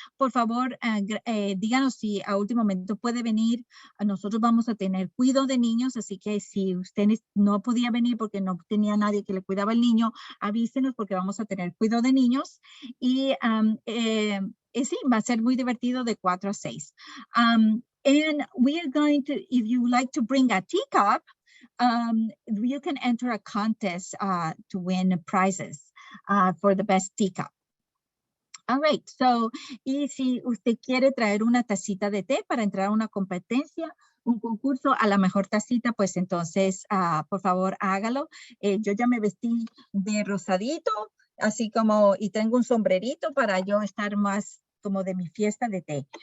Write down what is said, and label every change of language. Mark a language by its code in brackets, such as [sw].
[es] Por favor, díganos si a último momento puede venir. Nosotros vamos a tener cuidado de niños, así que si usted no podía venir porque no tenía nadie que le cuidaba el niño, avísenos porque vamos a tener cuidado de niños. Y sí, va a ser muy divertido de 4 a 6. [en] And we are going to, if you like to bring a teacup, you can enter a contest to win prizes for the best teacup. All right, so, [es] y si usted quiere traer una tacita de té para entrar a una competencia, un concurso a la mejor tacita, pues entonces, por favor, hágalo. Yo ya me vestí de rosadito, así como, y tengo un sombrerito para yo estar más como de mi fiesta de té.